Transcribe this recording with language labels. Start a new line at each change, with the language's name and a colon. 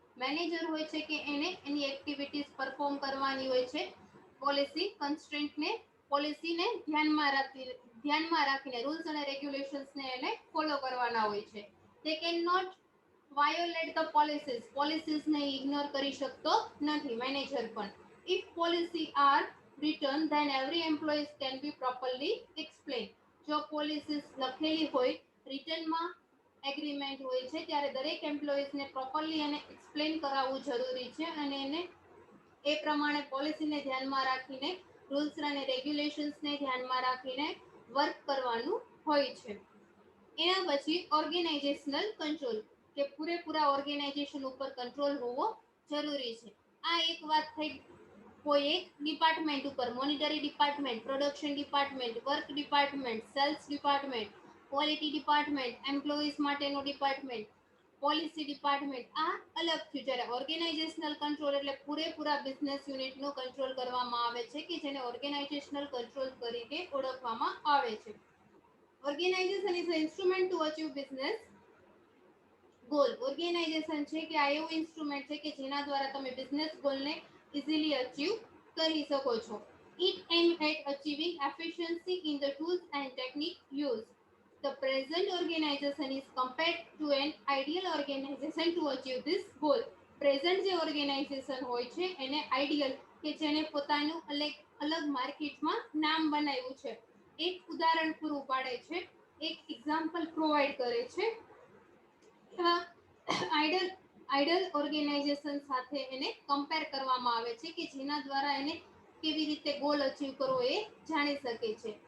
Gujarati: Manager હોય છે કે એને એની એક્ટિવિટીઝ પરફોર્મ કરવાની હોય છે પોલિસી કન્સ્ટ્રેન્ટને, પોલિસીને ધ્યાનમાં રાખીને રૂલ્સ અને રેગ્યુલેશન્સને એને ફોલો કરવાના હોય છે.
English: They can not violate the policies.
Gujarati: પોલિસીસને ignore કરી શકતો નથી મેનેજર પણ.
English: If policy are written then every employees can be properly explained.
Gujarati: જો પોલિસીસ લખેલી હોય, રિટર્નમાં એગ્રીમેન્ટ હોય છે, ત્યારે દરેક એમ્પ્લોઈઝને પ્રોપરલી એને એક્સપ્લેન કરાવવું જરૂરી છે અને એને એ પ્રમાણે પોલિસીને ધ્યાનમાં રાખીને, રૂલ્સ અને રેગ્યુલેશન્સને ધ્યાનમાં રાખીને વર્ક કરવાનું હોય છે. એના પછી ઓર્ગેનાઇઝેશનલ કંટ્રોલ, કે પૂરેપૂરા ઓર્ગેનાઇઝેશન ઉપર કંટ્રોલ હોવો જરૂરી છે. આ એક વાત થઈ કોઈ એક ડિપાર્ટમેન્ટ ઉપર, monetary department, production department, work department, cells department, quality department, employees માટેનો ડિપાર્ટમેન્ટ, પોલિસી ડિપાર્ટમેન્ટ, આ અલગ થયું. જ્યારે ઓર્ગેનાઇઝેશનલ કંટ્રોલ એટલે પૂરેપૂરા બિઝનેસ યુનિટનો કંટ્રોલ કરવામાં આવે છે કે જેને ઓર્ગેનાઇઝેશનલ કંટ્રોલ તરીકે ઓળખવામાં આવે છે.
English: Organisation is a instrument to achieve business goal.
Gujarati: Organisation છે કે આ એવું ઇન્સ્ટ્રુમેન્ટ છે કે જેના દ્વારા તમે બિઝનેસ ગોલને ઇઝીલી અચીવ કરી શકો છો.
English: It aims at achieving efficiency in the tools and technique used. The present organization is compared to an ideal organization to achieve this goal.
Gujarati: Present જે ઓર્ગેનાઇઝેશન હોય છે એને આઈડિયલ, કે જેને પોતાનું અલગ માર્કેટમાં નામ બનાવ્યું છે, એક ઉદાહરણ પૂરું પાડે છે, એક એક્ઝામ્પલ પ્રોવાઈડ કરે છે. આઈડિયલ આઇડલ ઓર્ગેનાઇઝેશન સાથે એને કમ્પેર કરવામાં આવે છે કે જેના દ્વારા એને કેવી રીતે ગોલ અચીવ કરવો એ જાણી શકે છે.